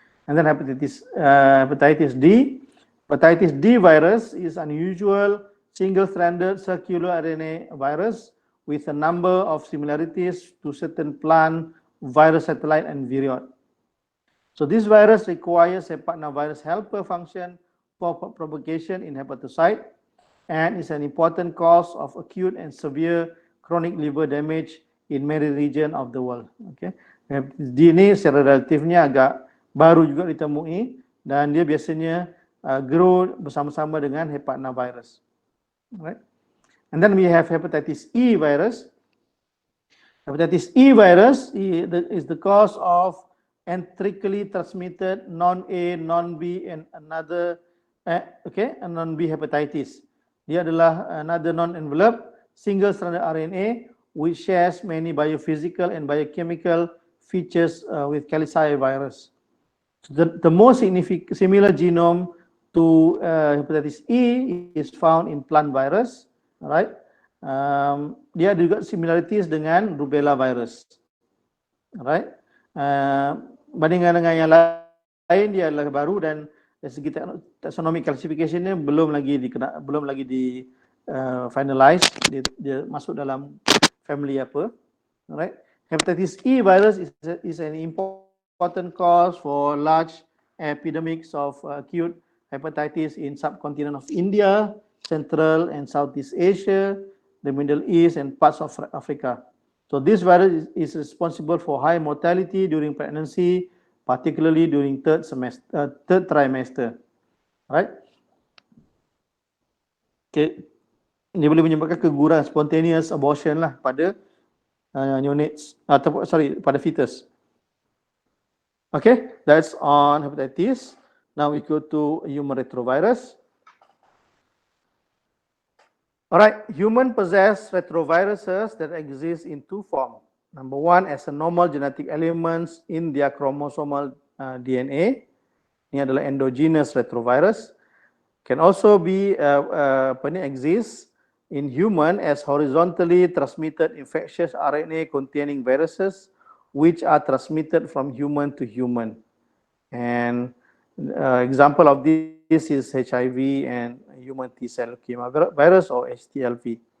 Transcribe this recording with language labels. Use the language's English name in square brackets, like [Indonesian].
[English] And then hepatitis D. Hepatitis D virus is unusual single-stranded circular RNA virus with a number of similarities to certain plant virus satellite and virion. So this virus requires hepatnavirus helper function for propagation in hepatocyte and is an important cause of acute and severe chronic liver damage in many regions of the world. Okay. [Malay] Hepatitis D ini secara relatifnya agak baru juga ditemui dan dia biasanya grow bersama-sama dengan hepatnavirus. [English] Right. And then we have hepatitis E virus. Hepatitis E virus is the cause of enterically transmitted non-A, non-B and another non-B hepatitis. [Malay] Dia adalah [English] another non-enveloped single-stranded RNA which shares many biophysical and biochemical features with Kalisai virus. So the most significant similar genome to hepatitis E is found in plant virus, right? [Malay] Dia ada juga similarities dengan rubella virus, right? Bandingkan dengan yang lain dia adalah baru dan dari segi taxonomic classification-nya belum lagi di finalize, dia masuk dalam family apa, right? [English] Hepatitis E virus is an important cause for large epidemics of acute hepatitis in subcontinent of India, Central and Southeast Asia, the Middle East and parts of Africa. So this virus is responsible for high mortality during pregnancy, particularly during third trimester, right? [Malay] Okay, ini boleh menyebabkan keguguran spontaneous abortion lah pada neonates atau pada fetus. [English] Okay, that's on hepatitis. Now we go to human retrovirus. Alright, human possess retroviruses that exist in two forms. Number one, as a normal genetic elements in their chromosomal DNA. [Malay] Ini adalah endogenous retrovirus. [English] Can also be exist in human as horizontally transmitted infectious RNA containing viruses which are transmitted from human to human. And example of this is HIV and human T-cell leukemia virus or HTLV.